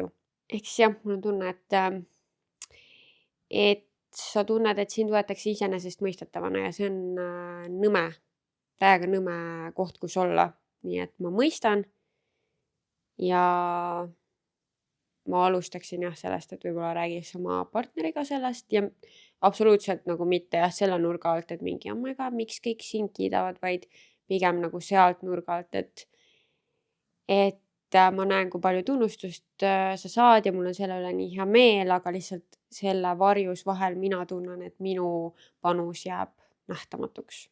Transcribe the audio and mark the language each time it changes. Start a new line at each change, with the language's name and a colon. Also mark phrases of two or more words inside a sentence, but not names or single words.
Estonian: Ehk siis jah, mul on tunne, et sa tunned, et sind võetakse iseenesestmõistetavana ja see on nõme, täiega nõme koht, kus olla. Nii et ma mõistan ja ma alustaksin jah sellest, et võib-olla räägiks oma partneriga sellest ja absoluutselt nagu mitte jah selle nurga alt, et mingi
English: oh my god,
Estonian: miks kõik sind kiidavad, vaid pigem nagu sealt nurga alt, et ma näen, kui palju tunnustust sa saad ja mul on selle üle nii hea meel, aga lihtsalt selle varjus vahel mina tunnen, et minu panus jääb nähtamatuks.